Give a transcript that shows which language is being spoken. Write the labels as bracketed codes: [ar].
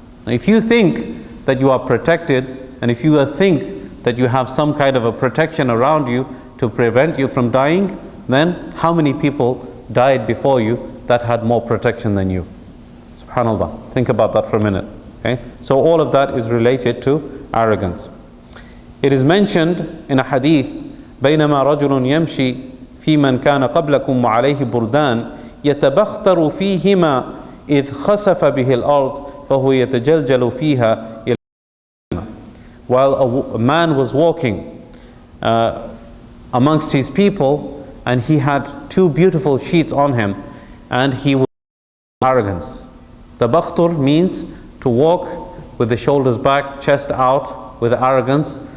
[en] If you think that you are protected, and if you think that you have some kind of a protection around you to prevent you from dying, then how many people died before you that had more protection than you? SubhanAllah. Think about that for a minute. Okay? So all of that is related to arrogance. It is mentioned in a hadith, [ar] بينما رجل يمشي في من كان قبلكم وعليه بردان يتبختر فيهما إذ خسف به الأرض فهو يتجلجل فيها إلى. [en] While a man was walking amongst his people, and he had two beautiful sheets on him, and he was arrogance. Tabakhtur means to walk with the shoulders back, chest out, with arrogance.